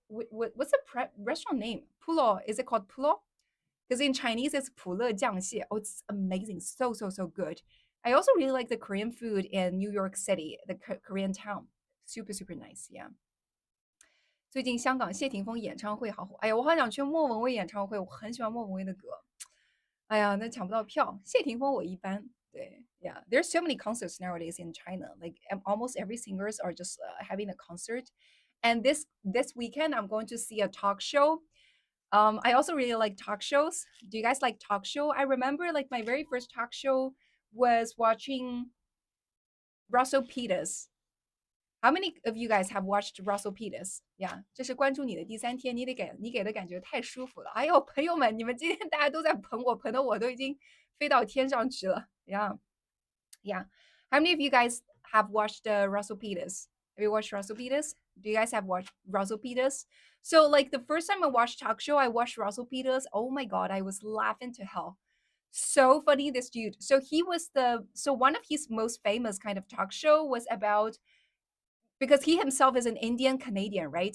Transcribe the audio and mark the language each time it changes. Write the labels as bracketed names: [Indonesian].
[English] What's the restaurant name? Pulo. Is it called Pulo? Because in Chinese it's 普乐酱蟹. Oh, it's amazing. So so so good. I also really like the Korean food in New York City, the Korean town. Super super nice. Yeah. [Chinese] 最近香港谢霆锋演唱会好火，哎呀，我好想去莫文蔚演唱会，我很喜欢莫文蔚的歌。哎呀，那抢不到票。谢霆锋我一般。 [English] 对，Yeah, there's so many concerts nowadays in China. Like almost every singers are just having a concert. And this weekend, I'm going to see a talk show. I also really like talk shows. Do you guys like talk show? I remember like my very first talk show was watching Russell Peters. How many of you guys have watched Russell Peters? [Chinese] Yeah, 这是关注你的第3天，你给的感觉太舒服了。哎呦，朋友们，你们今天大家都在捧我，捧得我都已经飞到天上去了。 [English] Yeah, yeah. How many of you guys have watched Russell Peters? Have you watched Russell Peters? Do you guys have watched Russell Peters? So, like the first time I watched talk show, I watched Russell Peters. Oh my god, I was laughing to hell. So funny, this dude. So one of his most famous kind of talk show was about, because he himself is an Indian Canadian, right?